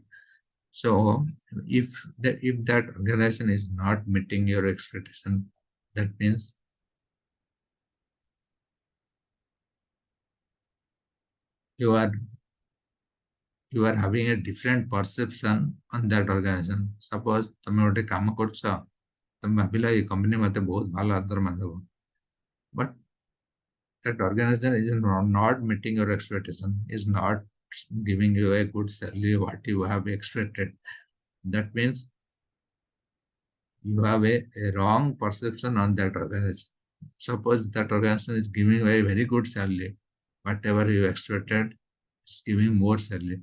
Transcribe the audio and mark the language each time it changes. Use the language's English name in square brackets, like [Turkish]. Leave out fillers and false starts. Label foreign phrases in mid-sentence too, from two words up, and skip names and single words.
[English] So if that organization is not meeting your expectation, that means you are you are having a different perception on that organization. [Odia] Suppose ତମେ ଗୋଟେ କାମ କରୁଛ, ତମେ ଭାବିଲ ଏଇ କମ୍ପାନୀ ମତେ ବହୁତ ଭଲ ଦରମା ଦେବ, [English] but that organization is not meeting your expectation, is not giving you a good salary what you have expected. That means you have a wrong perception on that organization. Suppose that organization is giving you a very good salary, whatever you expected, it's giving more salary.